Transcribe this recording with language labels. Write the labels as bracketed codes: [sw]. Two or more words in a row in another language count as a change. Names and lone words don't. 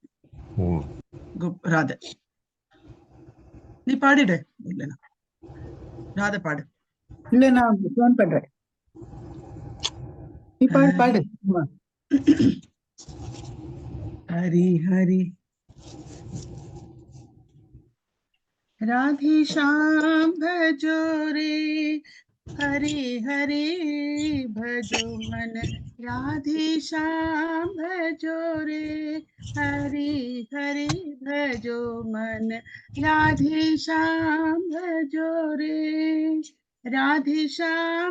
[ta] ராத நீ பாடிடு. இல்லைன்னா ராத பாடு. இல்ல நான் போன் பண்றேன். நீ பாடு பாடு. [hi] ஹரி ஹரி राधे श्याम भजो रे हरे हरे भजो मन राधे श्याम भजो रे हरे हरे भजो मन राधे श्याम भजो रे राधे श्याम